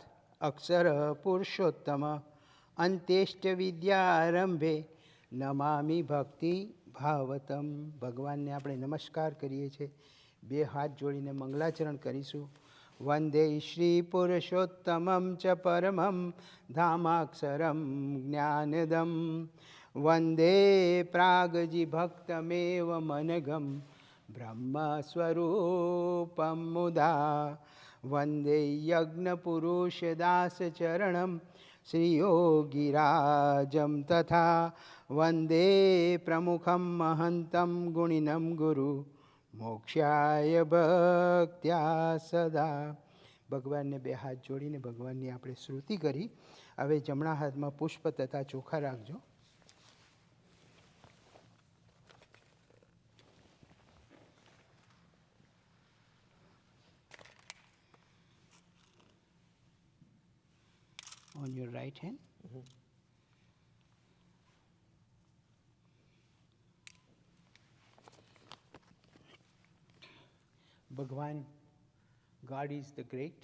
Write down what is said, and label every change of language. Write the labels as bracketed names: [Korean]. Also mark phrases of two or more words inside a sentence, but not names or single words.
[Sanskrit] अक्षर पुरुषोत्तम अंत्येष्ट विद्यारंभे नमामि भक्ति भावतम. [Gujarati] ભગવાનને આપણે નમસ્કાર કરીએ છીએ. બે હાથ જોડીને મંગલાચરણ કરીશું. [Sanskrit] વંદે શ્રી પુરુષોત્તમં ચ પરમં ધામાક્ષરં જ્ઞાનદમ. વંદે પ્રાગજી ભક્તમેવ મનગમ ब्रह्मस्वरूपं मुदा. वन्दे यज्ञपुरुषदासचरणं श्रीयोगिराजं तथा. वन्दे प्रमुखं महन्तं गुणिनं गुरु मोक्षाय भक्त्या सदा. [Gujarati] ભગવાનને બે હાથ જોડીને ભગવાનની આપણે સ્તુતિ કરી. હવે જમણા હાથમાં પુષ્પ તથા ચોખા રાખજો. [English] On your right hand. Bhagwan, God is the great.